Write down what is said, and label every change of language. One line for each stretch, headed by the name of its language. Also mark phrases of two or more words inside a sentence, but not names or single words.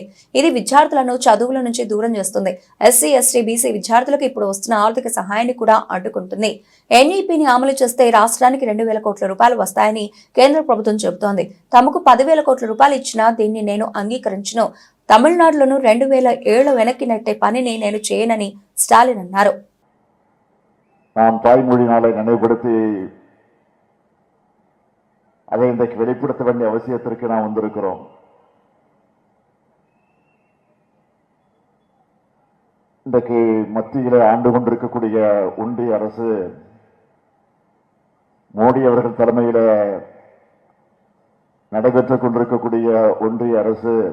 Telugu: ఇది విద్యార్థులను చదువుల నుంచి దూరం చేస్తుంది. ఎస్సీ, ఎస్టీ, బీసీ విద్యార్థులకు ఇప్పుడు వస్తున్న ఆర్థిక సహాయాన్ని కూడా అడ్డుకుంటుంది. ఎన్ఈపీని అమలు చేస్తే రాష్ట్రానికి 2,000 కోట్ల రూపాయలు వస్తాయని కేంద్ర ప్రభుత్వం చెబుతోంది. తమకు 10,000 కోట్ల రూపాయలు ఇచ్చినా దీన్ని నేను అంగీకరించను. తమిళనాడులోను 2007 వెనక్కి నెట్టే పనిని నేను చేయనని స్టాలిన్ అన్నారు.
Tamil: அதை இன்றைக்கு வெளிப்படுத்த வேண்டிய அவசியத்திற்கு நாம் வந்திருக்கிறோம். இன்றைக்கு மத்தியிலே ஆண்டு கொண்டிருக்கக்கூடிய ஒன்றிய அரசு, மோடி அவர்கள் தலைமையில நடைபெற்றுக் கொண்டிருக்கக்கூடிய ஒன்றிய அரசு